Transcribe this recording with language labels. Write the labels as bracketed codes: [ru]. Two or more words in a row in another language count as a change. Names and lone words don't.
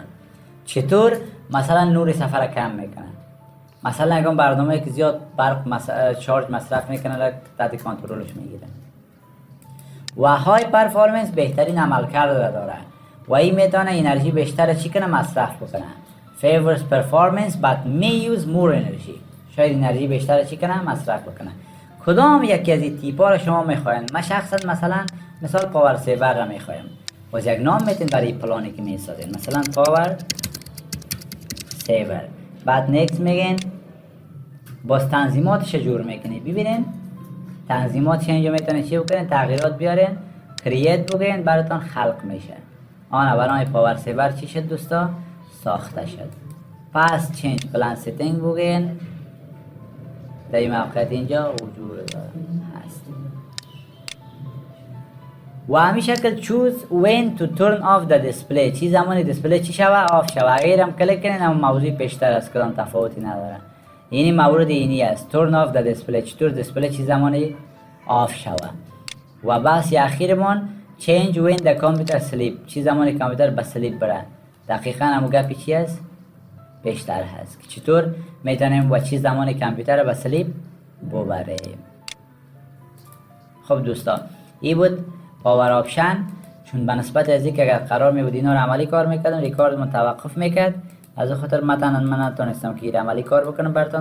[fa] چطور؟ مثلا نور سفر کم میکنه. مثلا اگر برنامه که زیاد برق چارج مصرف میکنه تحت کنترلش میگیره. و [en] high performance [fa] بهترین عملکرد داره و این میتونه انرژی بیشتر چی کنه مصرف بکنه. [en] favors performance but may use more energy. [fa] شاید انرژی بیشتر چی کنه مصرف بکنه. کدام یکی از این تیپا رو شما میخواین؟ من شخصا مثال [en] power saver [fa] را میخوایم. باز یک نام میتین برای پلانی که میسازین، مثلا [en] power saver. [fa] بعد نیکست میگین، باز تنظیماتش جور میکنی. ببینین تنظیماتش اینجا میتونین چی بکنین؟ تغییرات بیارین، کرییت بگین، براتون خلق میشه. آنها برای پاور سیور چی شد دوستا؟ ساخته شد. پس [en] change plan setting [fa] بگین، در این موقعیت اینجا وجود هست. و همین شکل [en] choose when to turn off the display. [fa] چی زمانی دیسپلی چی شوه؟ آف شوه. اگر هم کلیک کنین اما موضوع پیشتر از کدام تفاوتی نداره. اینی مورد اینی است، [en] turn off the display. [fa] چطور دیسپلی چی زمانی آف شوه. و بس اخیرمون [en] change when the computer sleep. [fa] چی زمانی کامپیوتر به سلیپ بره. دقیقاً همون گپی چی است؟ بیشتر هست که چطور میتونیم و چی زمانی کامپیوتر به سلیپ ببریم. خب دوستان این بود [en] power option. [fa] چون به نسبت از اینکه اگر قرار می بود اینا رو عملی کار میکردم ریکارد متوقف میکرد، از خاطر من نتونستم که این عملی کار بکنم براتون.